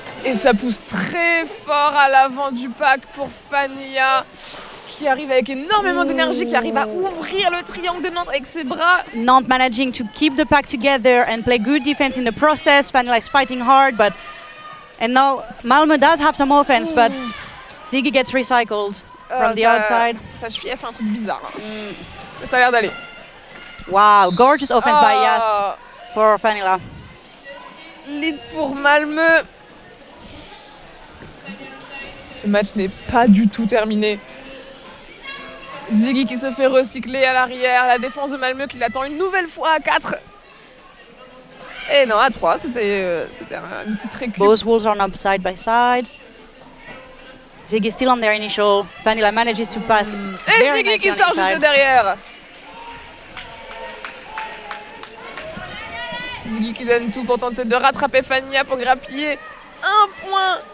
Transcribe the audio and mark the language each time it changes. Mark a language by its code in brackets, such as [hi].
[fr] Et ça pousse très fort à l'avant du pack pour Fanilla, qui arrive avec énormément d'énergie, qui arrive à ouvrir le triangle de Nantes avec ses bras. [en] Nantes managing to keep the pack together and play good defense in the process. Fanilla is fighting hard, and now Malmö does have some offense, but Ziggy gets recycled from the outside. [fr] Sa cheville a fait un truc bizarre. Mais ça a l'air d'aller. [en] Wow, gorgeous offense by Yas for Fanilla. [fr] Lead pour Malmö. Ce match n'est pas du tout terminé. Ziggy qui se fait recycler à l'arrière. La défense de Malmö qui l'attend une nouvelle fois à 4. Et non, à 3, c'était une petite récup. [en] Both walls are now side by side. Ziggy still on their initial. Fanilla manages to pass. [fr] Et Ziggy qui sort juste derrière. Ziggy qui donne tout pour tenter de rattraper Fanilla pour grappiller un point.